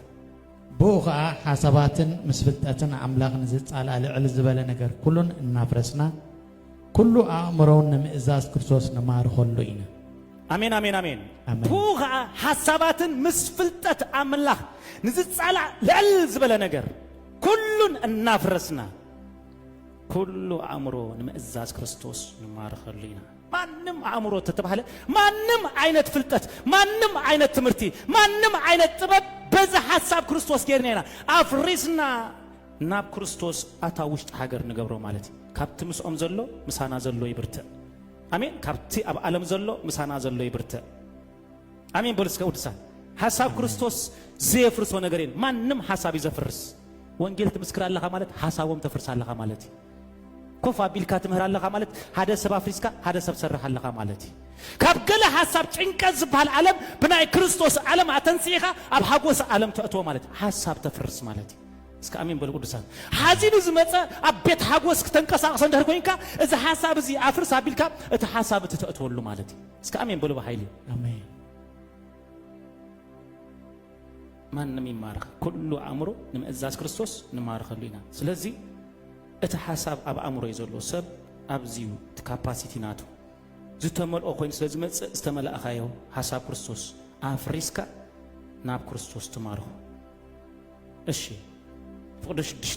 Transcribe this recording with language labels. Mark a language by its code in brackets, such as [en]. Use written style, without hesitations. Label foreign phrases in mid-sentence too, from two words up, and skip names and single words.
[ti] ቦኻ ሐሳባትን ምስፍልጠትን አምላኽን ዝጻላ ልዕል ዝበለ ነገር ኩሉን እናፍረስና ኩሉ አእምሮውን ንምእዛዝ ክርስቶስ ነማርኸሉ ኢና አሜን አሜን አሜን ቦኻ ሐሳባትን ምስፍልጠት አምላኽ ንዝጻላ ልዕል ዝበለ ነገር ኩሉን እናፍረስና ኩሉ አእምሮ ንምእዛዝ ክርስቶስ ነማርኸሉ ኢና ማንም አእምሮ ተተባለ ማንም አይነት ፍልጠት ማንም አይነት ትምርቲ ማንም አይነት ጥበብ በዛ ሐሳብ ክርስቶስ ገርኔና አፍሪስና ናብ ክርስቶስ አታውሽጥ ሀገር ንገብሮ ማለት ካብቲ ምስኦም ዘሎ ምሳና ዘሎ ይብርተ አሜን ካብቲ ኣብ ዓለም ዘሎ ምሳና ዘሎ ይብርተ አሜን በልስከ ውድሳ ሐሳብ ክርስቶስ ዘይፍርሶ ነገር የለን ማንም ሐሳብ ይዘፍርስ ወንጌል ትምስክር አለኻ ማለት ሐሳቦም ተፍርስ አለኻ ማለት ኮፋ ቢልካ ትምህር አለኻ ማለት ሓደ ሰብ አፍሪስካ ሓደ ሰብ ሰራህ አለኻ ማለት ካብ ገለ ሐሳብ ጭንቀት ዝበሃል ዓለም ብናይ ክርስቶስ ዓለም አተንሲኻ ኣብ ሓጎስ ዓለም ተእትዎ ማለት ሐሳብ ተፍርስ ማለት እስከ አሜን በሉ ቅዱሳን ሓዚኑ ዝመፀ ኣብ ቤት ሓጎስ ክትንቀሳቀስ እንደር ኮይንካ እዚ ሐሳብ እዚ አፍርስ አቢልካ እቲ ሐሳብ ተእትወሉ ማለት እስከ አሜን በሉ በኃይል አሜን ማንም ይማርኽ ኩሉ አእምሮ ንምእዛዝ ክርስቶስ ንማርኸሉና ስለዚ እቲ ሐሳብ ኣብ አእምሮ ይዘሎ ሰብ ኣብዚዩ ካፓሲቲ ናቱ ዝተመልኦ ኮይኑ ስለዚ መጽእ ዝተመላእኻዮ ሐሳብ ክርስቶስ አፍሪስካ ናብ ክርስቶስ ትማርኹ እሺ ፍቅደ 6